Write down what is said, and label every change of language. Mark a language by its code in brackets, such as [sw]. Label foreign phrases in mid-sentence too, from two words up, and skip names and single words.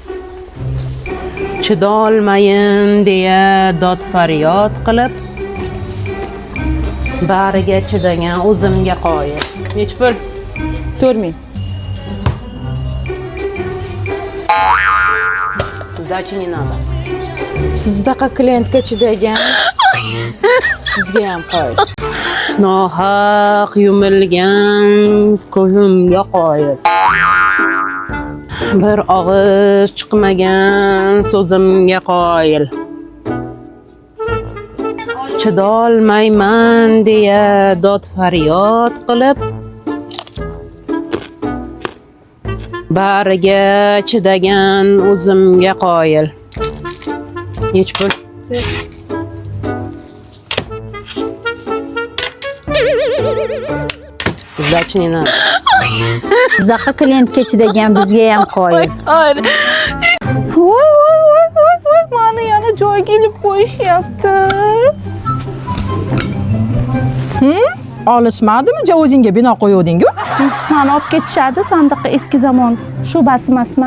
[uz] chidolmayin deya dod faryod qilib bariga chidagan o'zimga qoyil nech pul 4000 [ru] сдачи не надо [uz] Sizdaqa klientga chidagan bizga ham qo'yil. nohaq yumilgan ko'zimga qoyil bir og'iz chiqmagan so'zimga qoyil chidolmayman deya dod faryod qilib bariga chidagan o'zimga qoyil nech pul [ru] сдачи не надо [uz] Sizdaqa klientga chidagan bizga ham qo'yil. voy mani yana joyiga ilib qo'yishyapti. olishmadimi jo o'zingga bino qo'yuvding-ku Mani olib ketishadi sandiqqa eski zamon shubasi emasman.